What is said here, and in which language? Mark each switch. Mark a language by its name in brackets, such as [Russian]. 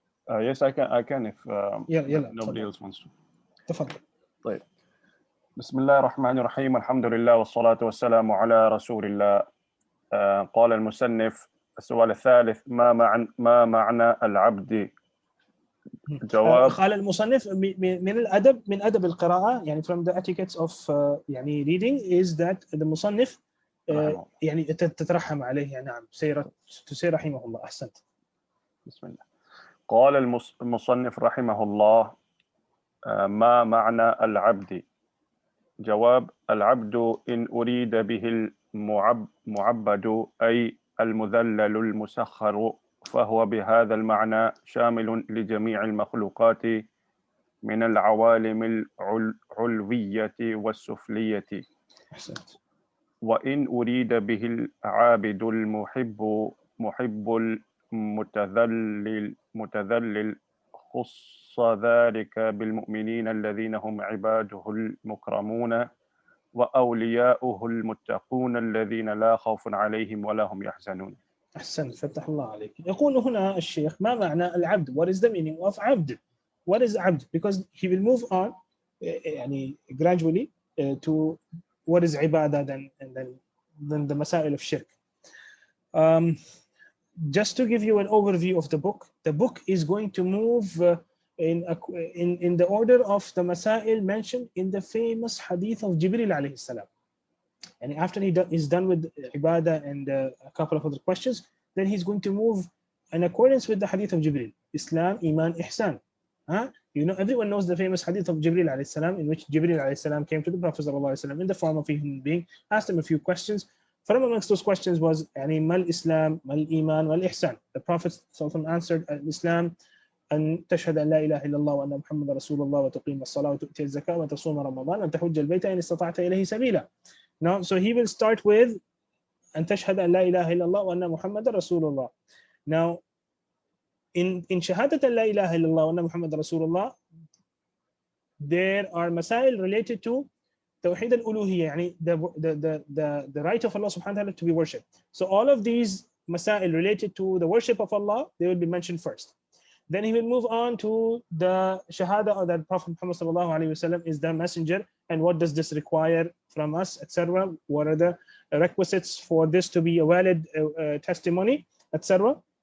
[English] Yes, I can if nobody else wants to. [Arabic] تفضل. طيب. بسم الله الرحمن الرحيم. الحمد لله والصلاة والسلام على رسول الله. قال المصنف السؤال الثالث: ما معنى العبد؟ جواب. قال المصنف من أدب القراءة, [English] from the etiquettes of reading is that the [Arabic] مصنف تترحم عليه. نعم. تسير رحمه الله. أحسنت. بسم الله. قال المصنف رحمه الله: ما معنى العبد؟ جواب: العبد إن أريد به المعبد أي المذلل المسخر، فهو بهذا المعنى شامل لجميع المخلوقات من العوالم العلوية والسفلية. وإن أريد به العابد محب المتذلل خص ذلك بالمؤمنين الذين هم عباده المكرمون وأولياؤه المتقون الذين لا خوف عليهم ولا هم يحزنون. أحسنت. فتح الله عليك. يقول هنا الشيخ: ما معنى العبد? [English] What is the meaning of عبد? What is عبد? Because he will move on gradually to what is عبادة and then the مسائل of shirk. Just to give you an overview of the book is going to move in the order of the masail mentioned in the famous hadith of Jibreel alayhi salam. And after he is done with ibadah and a couple of other questions, then he's going to move in accordance with the hadith of Jibreel: Islam, Iman, Ihsan. Everyone knows the famous hadith of Jibreel alayhi salam, in which Jibreel alayhi salam came to the Prophet in the form of a human being, asked him a few questions. From amongst those questions was mal Islam, mal Iman, mal Ihsan. The Prophet answered: Islam [Arabic] أن تشهد أن لا إله إلا الله وأن محمد رسول الله وتقيم الصلاة وتؤتي الزكاة وتصوم رمضان وأن تحج البيت إن استطعت إليه سبيلا. [English] Now, so he will start with [Arabic] أن تشهد أن لا إله إلا الله وأن محمد رسول الله. [English] Now, in [Arabic] شهادة أن لا إله إلا الله وأن محمد رسول الله, [English] there are masail related to Tawheed al-uluhiyya, يعني the right of Allah subhanahu wa ta'ala to be worshipped. So all of these masail related to the worship of Allah, they will be mentioned first. Then he will move on to the shahada, or that Prophet Muhammad sallallahu alaihi wasallam is the messenger, and what does this require from us, etc. What are the requisites for this to be a valid testimony, etc.